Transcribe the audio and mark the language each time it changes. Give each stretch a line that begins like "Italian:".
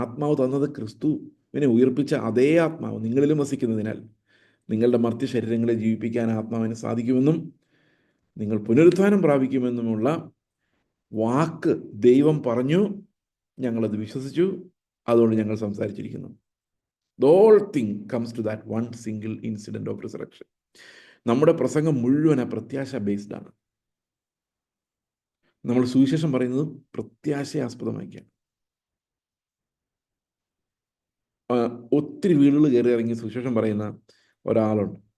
Malayalam: ആത്മാവ് തന്നത് ക്രിസ്തുവിനെ ഉയർപ്പിച്ച അതേ ആത്മാവ് നിങ്ങളിലും വസിക്കുന്നതിനാൽ നിങ്ങളുടെ മർത്യ ശരീരങ്ങളെ ജീവിപ്പിക്കാൻ ആത്മാവിന് സാധിക്കുമെന്നും നിങ്ങൾ പുനരുത്ഥാനം പ്രാപിക്കുമെന്നുമുള്ള വാക്ക് ദൈവം പറഞ്ഞു. ഞങ്ങളത് വിശ്വസിച്ചു, അതുകൊണ്ട് ഞങ്ങൾ സംസാരിച്ചിരിക്കുന്നു.
English: The whole thing comes to that one single incident of resurrection.
Malayalam: നമ്മുടെ പ്രസംഗം മുഴുവൻ ആ പ്രത്യാശ ബേസ്ഡ് ആണ്. നമ്മൾ സുവിശേഷം പറയുന്നത് പ്രത്യാശയെ ആസ്പദമാക്കിയാണ്. ഒത്തിരി വീടുകൾ കയറി ഇറങ്ങി സുവിശേഷം പറയുന്ന ഒരാളുണ്ട്.